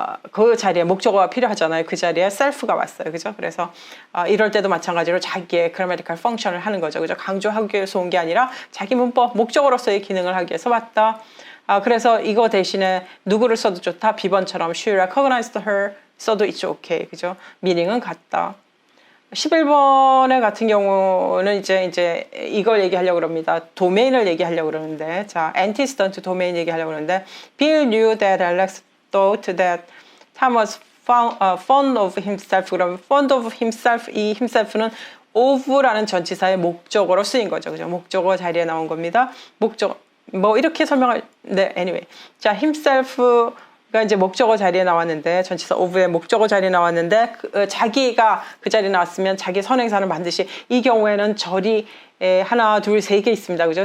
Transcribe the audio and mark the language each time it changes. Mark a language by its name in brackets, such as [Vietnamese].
[Korean] 그 자리에 목적어가 필요하잖아요. 그 자리에 self가 왔어요. 그죠? 그래서 이럴 때도 마찬가지로 자기의 grammatical function을 하는 거죠. 그죠? 강조하기 위해서 온 게 아니라 자기 문법, 목적어로서의 기능을 하기 위해서 왔다. 그래서 이거 대신에 누구를 써도 좋다. B번처럼 she recognized her 써도 it's okay. 그죠? 미닝은 같다. 11번에 같은 경우는 이제 이걸 얘기하려고 그럽니다. 도메인을 얘기하려고 그러는데, 자, antecedent 도메인 얘기하려고 그러는데, [English] Bill knew that Alex thought that Tom was fond of himself. [Korean] 그러면 fond of himself, 이 himself는 of라는 전치사의 목적어로 쓰인 거죠. 그죠? 목적어 자리에 나온 겁니다. 목적어, 뭐 이렇게 설명할, 네, anyway. 자, himself, 가 이제 목적어 자리에 나왔는데, 전치사 of의 목적어 자리에 나왔는데, 자기가 그 자리에 나왔으면 자기 선행사는 반드시, 이 경우에는 절이 하나, 둘, 세 개 있습니다. 그죠?